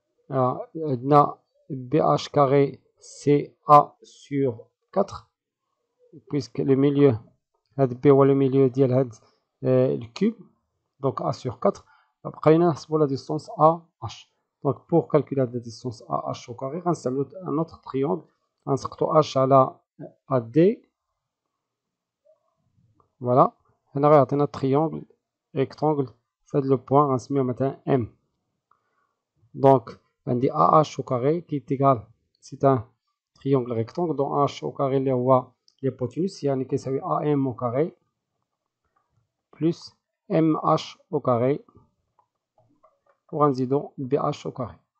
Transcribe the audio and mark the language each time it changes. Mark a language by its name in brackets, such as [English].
[French] Alors, [Arabic] عندنا [French] BH carré c'est A sur 4 puisque le milieu هاد B هو le milieu [Arabic] ديال هاد الكوب, [French] donc A sur 4. [Arabic] بقينا نحسبوا [French] la distance AH. Donc pour calculer la distance AH au carré, [Arabic] غنستعملو [French] un autre triangle. [Arabic] غنسقطو H على AD. [French] Voilà. [Arabic] هنا غيعطينا [French] triangle rectangle [Arabic] في هاد لو بوان غنسميوه مثلا M. [French] Donc عندي AH au carré qui est égal, c'est un triangle rectangle dont H au carré اللي هو l'hypoténuse, [Arabic] يعني كيساوي [French] AM au carré plus MH au carré [Arabic] وغنزيدو [French] BH au carré.